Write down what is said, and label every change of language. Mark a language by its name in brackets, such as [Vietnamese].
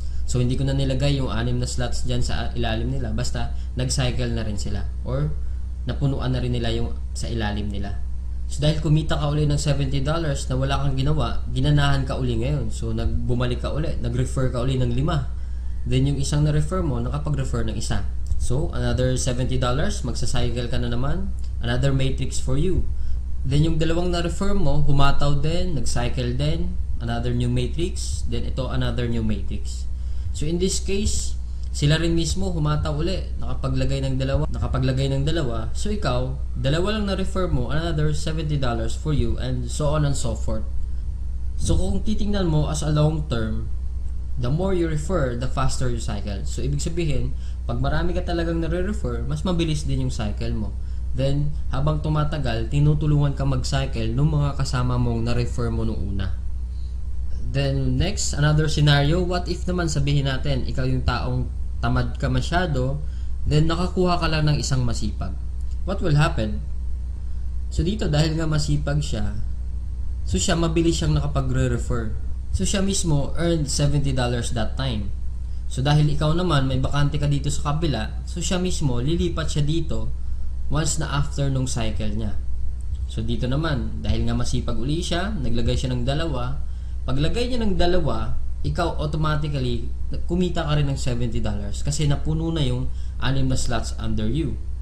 [Filipino] So hindi ko na nilagay yung 6 na slots dyan sa ilalim nila, basta nag-cycle na rin sila or napunuan na rin nila yung sa ilalim nila. So dahil kumita ka uli ng $70 na wala kang ginawa, ginanahan ka uli ngayon. So bumalik ka uli, nag-refer ka uli ng 5. Then yung isang na-refer mo, nakapag-refer ng isa. So, another $70, magsa-cycle ka na naman, [English] another matrix for you. [Filipino] Then yung 2 na-refer mo, humataw din, nag-cycle din, [English] another new matrix, [Filipino] then ito another new matrix. So in this case, sila rin mismo humataw uli, nakapaglagay ng 2, so ikaw, 2 lang na-refer mo, [English] another $70 for you, and so on and so forth. [Filipino] So kung titingnan mo as a long term, [English] the more you refer, the faster you cycle. [Filipino] So ibig sabihin, pag marami ka talagang nare-refer, mas mabilis din yung cycle mo. Then, habang tumatagal, tinutulungan ka mag-cycle ng mga kasama mong na-refer mo nung una. Then, next, another scenario, what if naman sabihin natin, ikaw yung taong tamad ka masyado, then nakakuha ka lang ng isang masipag. [English] What will happen? [Filipino] So dito, dahil nga masipag siya, so siya mabilis siyang nakapagre-refer. So siya mismo [English] earned $70 that time. [Filipino] So dahil ikaw naman may bakante ka dito sa kabila, so siya mismo lilipat siya dito once na after nung cycle niya. So dito naman, dahil nga masipag uli siya, naglagay siya ng dalawa. Paglagay niya ng dalawa, ikaw automatically kumita ka rin ng $70 kasi napuno na yung 6 na slots [English] under you.